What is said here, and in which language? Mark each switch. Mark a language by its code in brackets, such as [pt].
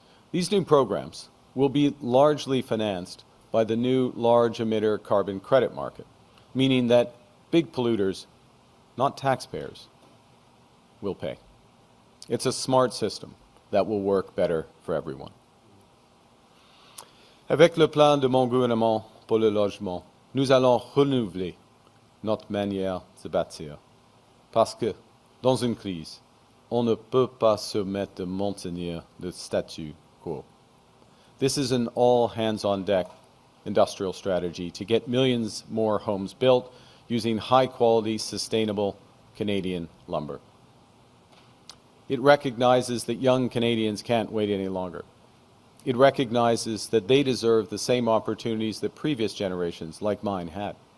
[en] These new programs will be largely financed by the new large emitter carbon credit market, meaning that big polluters, not taxpayers, will pay. It's a smart system that will work better for everyone. [fr] Avec le plan de mon gouvernement pour le logement, nous allons renouveler notre manière de bâtir. Parce que, dans une crise, on ne peut pas se permettre de maintenir le statu quo. [en] This is an all-hands-on-deck industrial strategy to get millions more homes built using high-quality, sustainable Canadian lumber. It recognizes that young Canadians can't wait any longer. It recognizes that they deserve the same opportunities that previous generations, like mine, had.